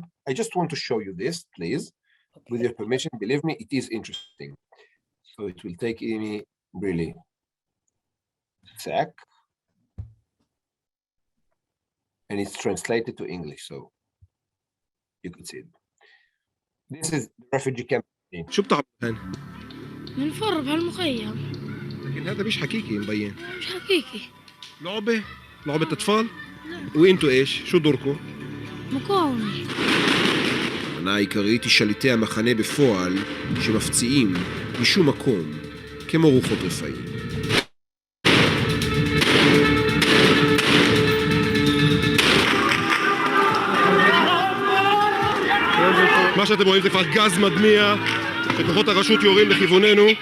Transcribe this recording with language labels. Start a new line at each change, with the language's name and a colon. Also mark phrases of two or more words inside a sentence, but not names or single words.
English: I just want to show you this, please. With your permission, believe me, it is interesting. So it will take me really a sec. And it's translated to English, so you could see it. This is the refugee camp.
Arabic: شو بتعمل هون؟ بنفر بهالمخيم. لكن هذا مش حقيقي مبين. مش حقيقي. لعبة أطفال؟ وانتوا ايش؟ شو دوركم؟ مقاومة.
Hebrew: המטרה העיקרית היא שליטי המחנה בפועל שמפציעים משום מקום כמו רוחות רפאים. מה שאתם רואים זה כבר גז מדמיע שכוחות הרשות יורים לכיווננו.